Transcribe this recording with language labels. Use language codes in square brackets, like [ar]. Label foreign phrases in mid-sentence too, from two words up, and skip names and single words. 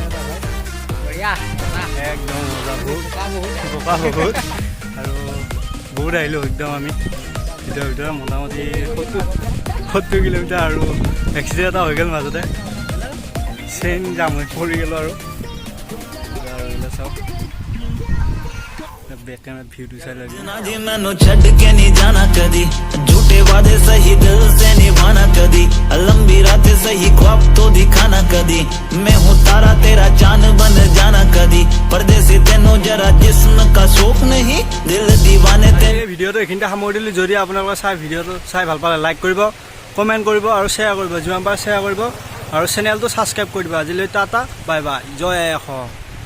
[as] একদম মজা বোকা বহুত আৰু বহুত আহিলোঁ একদম আমি ভিতৰত মোটামুটি 70 কিলোমিটাৰ আৰু এক্সিডেণ্ট এটা হৈ গ'ল মাজতে চেইন জাম হৈ পৰি গ'লোঁ আৰু চাওক ভিউটো চাই লাগে [pa] ਮੈਨੂੰ ਛੱਡ ਕੇ ਨਹੀਂ ਜਾਣਾ ਕਦੀ ਝੂਠੇ ਵਾਦੇ ਸਹੀ ਦਿਲ ਸੇ ਨਿਭਾਣਾ ਕਦੀ ਲੰਬੀ ਰਾਤ ਸਹੀ [hi] ख्वाब तो दिखाना कदी मैं हूँ तारा तेरा चांद बन जाना कदी परदेसी तेनों जरा जिस्म का शौक नहीं दिल दीवाने तेरे [as] ভিডিওটো এইখিনিতে সামৰি দিলোঁ যদি আপোনালোকে চাই ভিডিওটো চাই ভাল পালে লাইক কৰিব কমেণ্ট কৰিব আৰু শ্বেয়াৰ কৰিব যিমান পাৰে শ্বেয়াৰ কৰিব আৰু চেনেলটো ছাবস্ক্ৰাইব কৰি দিব আজিলৈ টাটা বাই বাই জয় অসম।